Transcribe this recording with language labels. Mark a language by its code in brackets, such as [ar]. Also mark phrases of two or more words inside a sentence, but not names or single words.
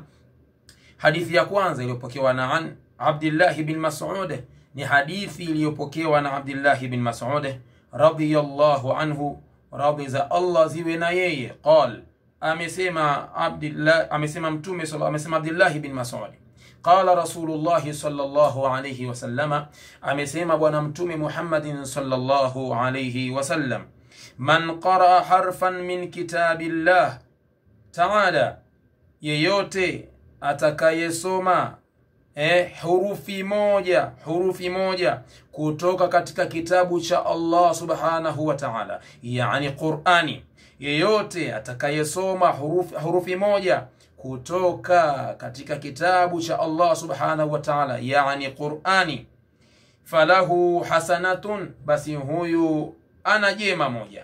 [sw] Hadithi ya kwanza iliyopokewa na Abdullah bin Mas'ud, ni hadithi iliyopokewa na Abdullah bin Mas'ud [ar] رضي الله عنه, [sw] radhi za Allah ziwe na yeye. Qal, amesema mtume sallallahu, amesema Abdullah bin Mas'ud, [ar] قال رسول الله صلى الله عليه وسلم, [sw] amesema bwana mtume Muhammadin [ar] صلى الله عليه وسلم, من قرأ حرفا من كتاب الله تعالى, [sw] yeyote atakayesoma hurufi moja kutoka katika kitabu cha Allah [ar] سبحانه وتعالى, [sw] yani Qur'ani. Yeyote atakayesoma hurufi moja kutoka katika kitabu cha Allah [ar] سبحانه وتعالى, [sw] yani Qur'ani, [ar] فله حسنة, [sw] basi huyu ana jema moja.